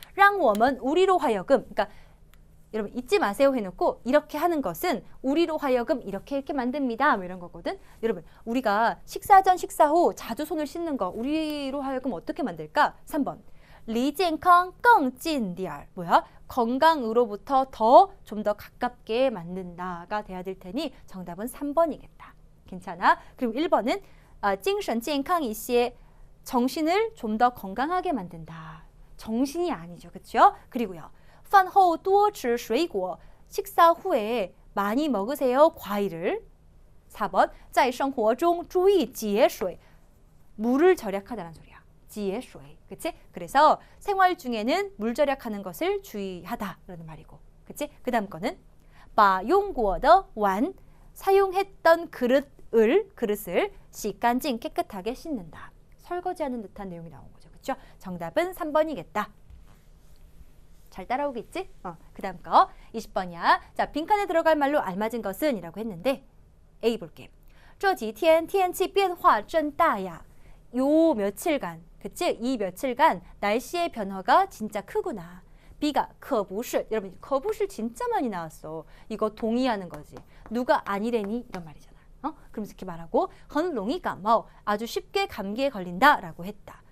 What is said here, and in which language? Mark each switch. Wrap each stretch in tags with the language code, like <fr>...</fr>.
<ko>让我们 우리로 하여금 그러니까 여러분 잊지 마세요 해놓고 이렇게 하는 것은 우리로 하여금 이렇게 만듭니다. 뭐 이런 거거든. 여러분 우리가 식사 전 식사 후 자주 손을 씻는 거 우리로 하여금 어떻게 만들까? 3번</ko> <zh>离健康更近点儿.</zh> <ko>뭐야? 건강으로부터 좀 더 가깝게 만든다가 돼야 될 테니 정답은 3번이겠다. 괜찮아? 그리고 1번은</ko> <zh>精神健康一些.</zh> <ko>정신을 좀 더 건강하게 만든다. 정신이 아니죠. 그렇죠? 그리고요.</ko> <zh>饭后多吃水果.</zh> <ko>식사 후에 많이 먹으세요. 과일을. 4번</ko> <zh>在生活中注意节水.</zh> <ko>물을 절약하다는 소리야. 节水.그치? 그래서 생활 중에는 물 절약하는 것을 주의하다라는 말이고. 그치? 그 다음 거는</ko> <zh>把用过的碗</zh> <ko>사용했던 그릇을 洗干净 깨끗하게 씻는다. 설거지하는 듯한 내용이 나온 거죠. 그렇죠? 정답은 3번이겠다. 잘 따라오겠지? 그 다음 거 20번이야. 자, 빈칸에 들어갈 말로 알맞은 것은 이라고 했는데 A 볼게.</ko> <zh>这几天天气变化真大呀.</zh> <ko>요 며칠간, 그치? 이 며칠간 날씨의 변화가 진짜 크구나.</ko> <zh>B가 可不是.</zh> <ko>여러분 可不是 진짜 많이 나왔어. 이거 동의하는 거지. 누가 아니래니? 이런 말이잖아. 그러면서 이렇게 말하고</ko> <zh>很容易感冒.</zh> <ko>아주 쉽게 감기에 걸린다 라고 했다.</ko>